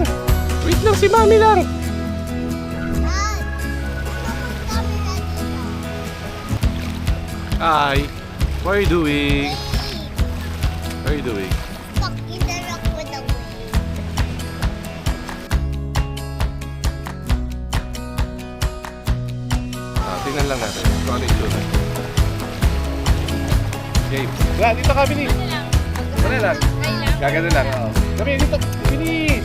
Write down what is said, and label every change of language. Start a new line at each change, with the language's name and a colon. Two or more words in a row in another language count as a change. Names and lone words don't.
Filipino: Wait lang, si Mami lang!
English: Hi! What are you doing? What are you doing? Stuck in the rock with the wave.
Filipino: Tingnan lang natin kung ano yung itsura. Okay. Wala, dito ka, Binis! Wala lang. Gagano lang. Oo. Kami, dito. Binis!